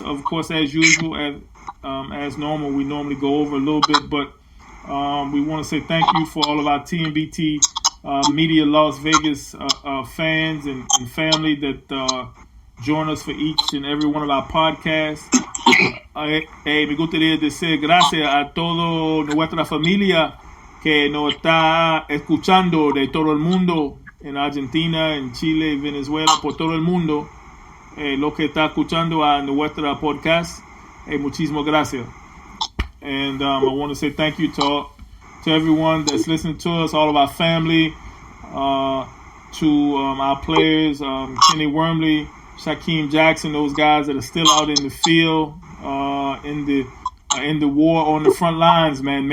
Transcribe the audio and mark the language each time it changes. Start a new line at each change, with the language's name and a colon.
English: Of course, as usual, as normal, we normally go over a little bit, but we want to say thank you for all of our TMBT Media Las Vegas fans and family that join us for each and every one of our podcasts.
Spanish: Me gustaría decir gracias a toda nuestra familia que nos está escuchando de todo el mundo, en Argentina, en Chile, Venezuela, por todo el mundo, lo que está escuchando a nuestra podcast. Muchísimas gracias.
English: And I want to say thank you to everyone that's listening to us, all of our family, to our players, Kenny Wormley, Shaquem Jackson, those guys that are still out in the field, in the war on the front lines, man.